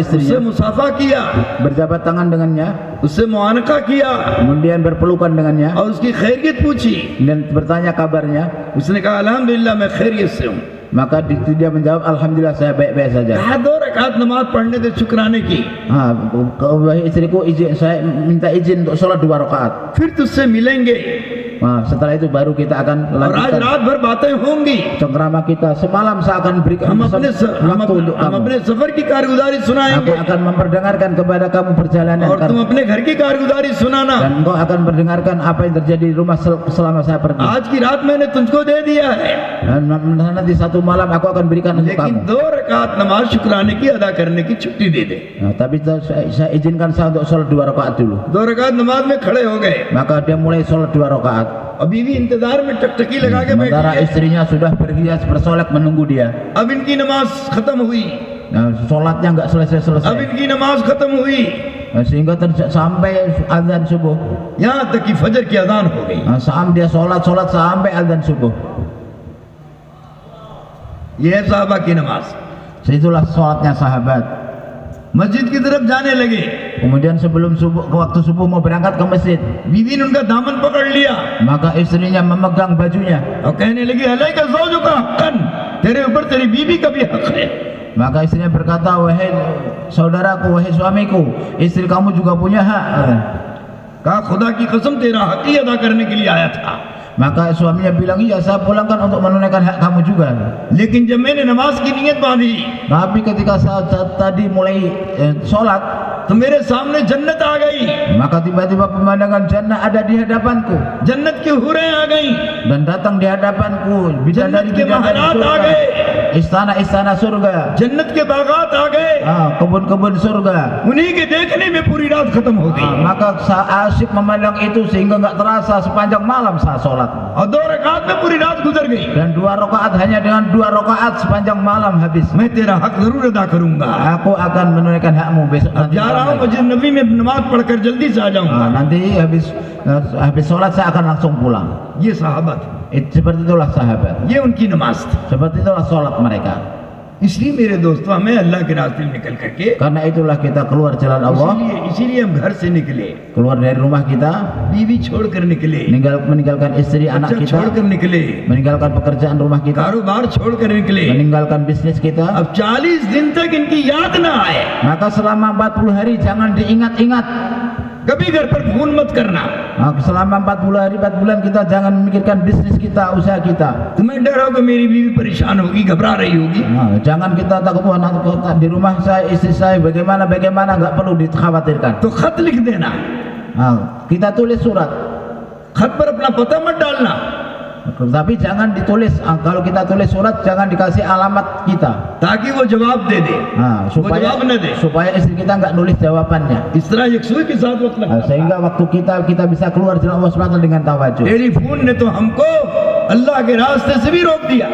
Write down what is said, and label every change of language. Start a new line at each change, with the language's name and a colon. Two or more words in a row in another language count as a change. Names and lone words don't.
Hindi: उससे
Indonesian: istrinya,
Hindi: मुसाफा किया,
Indonesian: berjabat tangan dengannya,
Hindi: उससे मुआनका किया
Indonesian: kemudian berpelukan dengannya,
Hindi: और उसकी खैरियत पूछी।
Indonesian: dan bertanya kabarnya.
Hindi: उसने कहा अल्हम्दुलिल्लाह मैं खैरियत से हूँ।
Indonesian: Maka dia menjawab, alhamdulillah saya baik-baik saja.
Hindi: कहा 2 रकात नमाज पढ़ने दे शुक्राने की,
Indonesian: Wahai istriku, saya minta izin untuk sholat 2 rakaat.
Hindi: फिर तुझसे मिलेंगे
Indonesian: Setelah itu baru kita akan
Hindi: और आज
Indonesian: lanjutkan
Hindi: रात भर बातें होंगी।
Indonesian: cengkrama kita. Semalam saya akan berikan
Hindi: हम
Indonesian: waktu untuk kamu.
Hindi: अपने सफर की कारगुजारी
Indonesian: Aku
Hindi: सुनाएंगे
Indonesian: akan memperdengarkan kepada kamu perjalanan
Hindi: और तुम अपने घर की कारगुजारी सुनाना।
Indonesian: dan engkau akan mendengarkan apa yang terjadi di rumah selama saya pergi.
Hindi: आज की रात मैंने तुझको दे दिया है,
Indonesian: Dan nanti satu malam aku akan berikan untuk
Hindi: लेकिन
Indonesian: kamu.
Hindi: 2 रकात नमाज शुक्राने की अदा करने की छुट्टी दे दे।
Indonesian: Tapi saya izinkan saya untuk sholat 2 rakaat dulu.
Hindi: 2 रकात नमाज में खड़े हो गए
Indonesian: Maka dia mulai sholat 2 rakaat.
Hindi: और बीवी इंतजार में टकटकी लगा के बैठी
Indonesian: Sementara
Hindi: है।
Indonesian: istrinya sudah berhias bersolek menunggu dia.
Hindi: अब इनकी नमाज खत्म हुई,
Indonesian: Sholatnya nggak
Hindi: अब
Indonesian: selesai-selesai.
Hindi: इनकी नमाज खत्म हुई,
Indonesian: Sehingga sampai azan subuh.
Hindi: यहाँ तक कि फजर की अजान हो गई।
Indonesian: Sampai dia sholat sampai azan subuh.
Hindi: ये है साहबा की नमाज।
Indonesian: Itulah sholatnya sahabat.
Hindi: मस्जिद की तरफ जाने लगे,
Indonesian: Kemudian sebelum waktu subuh mau berangkat ke masjid,
Hindi: बीवी ने उनका दामन पकड़ लिया
Indonesian: maka istrinya memegang bajunya.
Hindi: और कहने लगी
Arabic: عليك زوجك حقا,
Hindi: तेरे ऊपर तेरी बीवी का भी हक है।
Indonesian: Maka istrinya berkata, wahai saudaraku, wahai suamiku, istri kamu juga punya hak.
Hindi: कहा खुदा की कसम तेरा हक ही अदा करने के लिए आया था।
Indonesian: Maka suaminya bilang, iya saya pulangkan untuk menunaikan hak kamu juga.
Hindi: लेकिन जब मैंने नमाज की नीयत बांधी
Indonesian: Tapi ketika saat tadi mulai sholat,
Hindi: तो मेरे सामने जन्नत आ गई,
Indonesian: maka tiba-tiba pemandangan jannah ada di hadapanku
Hindi: जन्नत की हुरें आ गई,
Indonesian: dan datang di hadapanku
Hindi: जन्नत के
Indonesian: bidadari-bidadari
Hindi: महलात आ
Indonesian: surga,
Hindi: गए,
Indonesian: istana-istana surga,
Hindi: जन्नत के बागात आ गए।
Indonesian: kebun-kebun surga.
Hindi: उन्हीं के देखने में पूरी रात खत्म हो गई
Indonesian: Maka saya asyik memandang itu sehingga nggak terasa sepanjang malam saat sholat.
Hindi: और 2 रकात में पूरी रात गुजर गई।
Indonesian: Dan 2 rakaat hanya dengan 2 rakaat sepanjang malam habis.
Hindi: मैं तेरा हक जरूर अदा करूंगा।
Indonesian: Aku akan menunaikan hakmu besok
Hindi: अब
Indonesian: nanti.
Hindi: जा रहा हूँ मस्जिद नबी में नमाज पढ़कर जल्दी से आ जाऊंगा।
Indonesian: Nanti habis sholat saya akan langsung pulang.
Hindi: ये सहाबत,
Indonesian: Seperti itulah sahabat.
Hindi: ये उनकी नमाज थी।
Indonesian: Seperti itulah sholat mereka.
Hindi: इसलिए मेरे दोस्तों हमें अल्लाह के रास्ते में निकल करके
Indonesian: Karena itulah kita keluar jalan Allah,
Hindi: इसीलिए हम घर से निकले,
Indonesian: keluar dari rumah kita,
Hindi: बीवी छोड़कर निकले,
Indonesian: meninggalkan istri anak
Hindi: बच्चा
Indonesian: kita,
Hindi: छोड़कर निकले,
Indonesian: meninggalkan pekerjaan rumah kita,
Hindi: कारोबार छोड़कर निकले।
Indonesian: meninggalkan bisnis kita.
Hindi: अब 40 दिन तक इनकी याद ना आए,
Indonesian: Maka selama 40 hari jangan diingat-ingat.
Hindi: कभी घर पर फोन मत करना।
Indonesian: Selama 40 hari 4 bulan kita jangan memikirkan bisnis kita, usaha kita.
Hindi: तुम्हें डर हो कि मेरी बीवी परेशान होगी, घबरा रही होगी,
Indonesian: Jangan kita takut, wah nanti di rumah saya, istri saya bagaimana, nggak perlu dikhawatirkan.
Hindi: तो खत लिख देना,
Indonesian: Kita tulis surat,
Hindi: खत पर अपना पता मत डालना,
Indonesian: tapi jangan ditulis. Kalau kita tulis surat jangan dikasih alamat kita.
Hindi: ताकि वो जवाब दे दे, वो जवाब न दे।
Indonesian: supaya istri kita nggak nulis jawabannya.
Hindi: इस तरह यकसुई के साथ वक्त लगता है।
Indonesian: Sehingga waktu kita bisa keluar jalan Allah SWT dengan tawajuh.
Hindi: टेलीफोन ने तो हमको अल्लाह के रास्ते से भी रोक दिया।